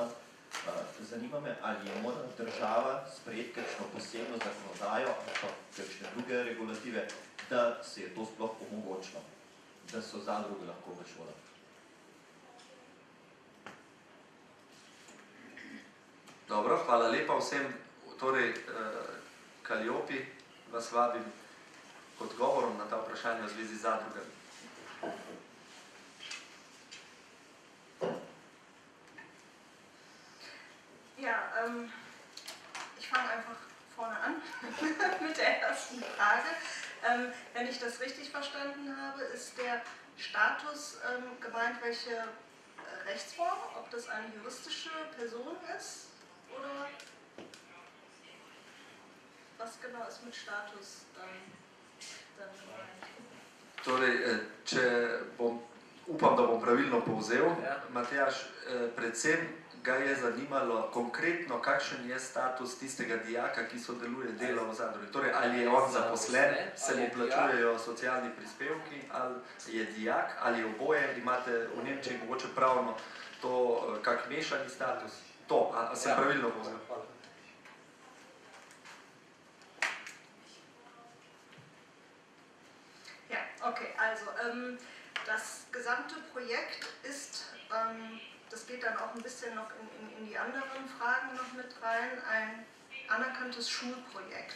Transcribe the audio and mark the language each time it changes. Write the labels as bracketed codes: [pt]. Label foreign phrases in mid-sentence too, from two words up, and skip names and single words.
[sl] Zanima me, ali je mora država sprejeti kakšno posebno zakonodajo ali pa kakšne druge regulative, da se je to sploh omogočilo, da so zadruge lahko v šolah. Dobro, hvala lepa vsem. Torej, Calliope vas vabim k odgovorom na ta vprašanja v zvezi z zadrugami. [de] Ja, ich fange einfach vorne an mit der ersten Frage. Wenn ich das richtig verstanden habe, ist der Status gemeint, welche Rechtsform, ob das eine juristische Person ist oder was genau ist mit Status dann gemeint? [sl] Torej, če bom, upam, da bom pravilno povzel, Matjaž, predvsem ga je zanimalo konkretno, kakšen je status tistega dijaka, ki sodeluje, dela v zadrugi. Torej, ali je on zaposlen, se mu plačujejo socialni prispevki, ali je dijak, ali je oboje, imate v Nemčiji mogoče pravno to kak mešani status. To, a sem pravilno povzel? [de] Ja, okay, also das gesamte Projekt ist, das geht dann auch ein bisschen noch in die anderen Fragen noch mit rein, ein anerkanntes Schulprojekt.